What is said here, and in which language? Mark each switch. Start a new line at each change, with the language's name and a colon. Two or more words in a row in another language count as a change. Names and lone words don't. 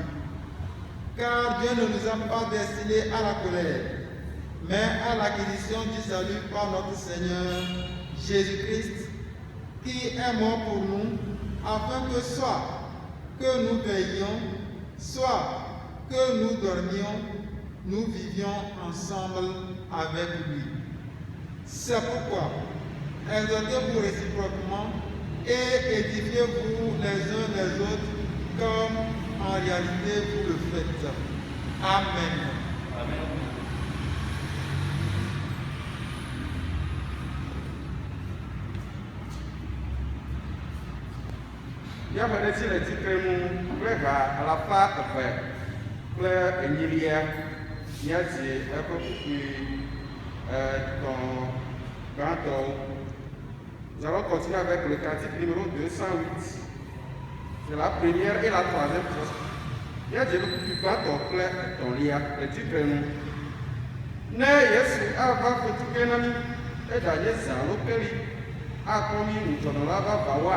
French: Car Dieu ne nous a pas destinés à la colère, mais à l'acquisition du salut par notre Seigneur Jésus-Christ, qui est mort pour nous, afin que soit que nous veillions, soit que nous dormions, nous vivions ensemble avec lui. C'est pourquoi exhortez-vous réciproquement et édifiez-vous les uns les autres comme en réalité vous le faites. Amen. Amen.
Ewe: Yame ɖe si le tsitre nu kple ha alafa eve kple enyilia míadzi eƒe kukui etɔ̃ gbãtɔwo.
French: Nous allons continuer avec le cantique numéro 208. C'est la première et la troisième chose.
Ewe: Míadzi eƒe kukui gbãtɔ kple etɔ̃lia le tsitre nu. Ne Yesu ava fetuke na mí eɖanye zã lokeli akpɔ mí ŋudzɔnɔla vavawoa.